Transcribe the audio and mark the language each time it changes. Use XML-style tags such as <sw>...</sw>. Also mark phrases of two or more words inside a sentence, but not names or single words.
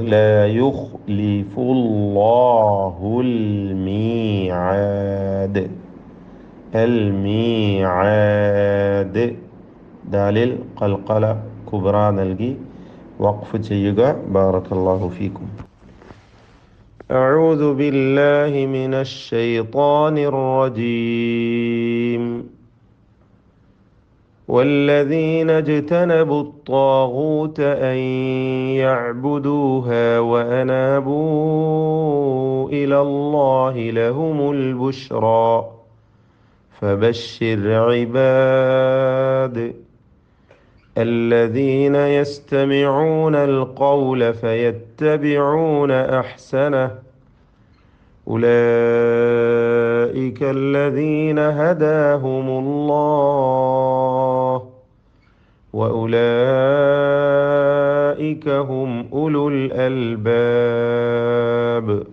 <ar>لا يخلف الله الميعاد، الميعاد، دال القلقلة الكبرى</ar> <ml>നൽകി വഖഫ് ചെയ്യുക.</ml> <ar>بارك الله فيكم. أعوذ بالله من الشيطان الرجيم. والذين اجتنبوا الطاغوت أن يعبدوها وأنابوا إلى الله لهم البشرى فبشر عباد الذين يستمعون القول فيتبعون أحسنه أولئك الذين هداهم الله وأولئك هم أولو الألباب.</ar>